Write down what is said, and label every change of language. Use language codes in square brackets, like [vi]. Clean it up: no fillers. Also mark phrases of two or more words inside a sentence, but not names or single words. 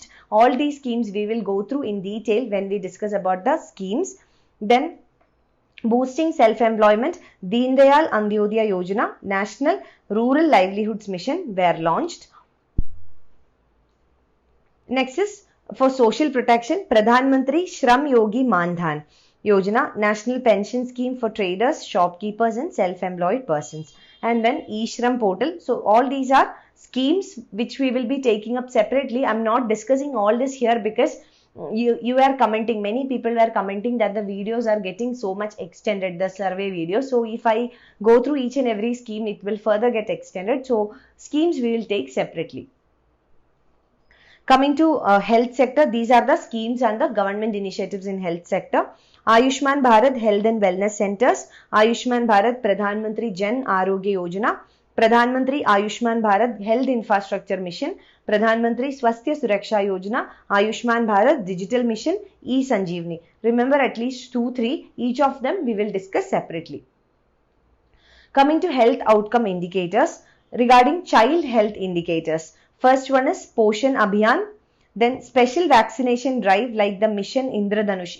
[en] All these schemes we will go through in detail when we discuss about the schemes. Then boosting self-employment. Deen Dayal Antyodaya Yojana, National Rural Livelihoods Mission were launched. Next is for social protection, Pradhan Mantri Shram Yogi Mandhan Yojana, National Pension Scheme for traders, shopkeepers and self-employed persons. And then e-Shram portal. So all these are schemes which we will be taking up separately. I am not discussing all this here because you are commenting, many people were commenting that the videos are getting so much extended, the survey videos. So if I go through each and every scheme, it will further get extended. So schemes we will take separately. Coming to health sector, these are the schemes and the government initiatives in health sector. Ayushman Bharat Health and Wellness Centers, Ayushman Bharat Pradhan Mantri Jan Arogya Yojana, Pradhan Mantri Ayushman Bharat Health Infrastructure Mission, Pradhan Mantri Swasthya Suraksha Yojana, Ayushman Bharat Digital Mission, E-Sanjeevani. Remember at least 2-3, each of them we will discuss separately. Coming to health outcome indicators, regarding child health indicators. First one is Poshan Abhiyan, then special vaccination drive like the Mission Indradhanush.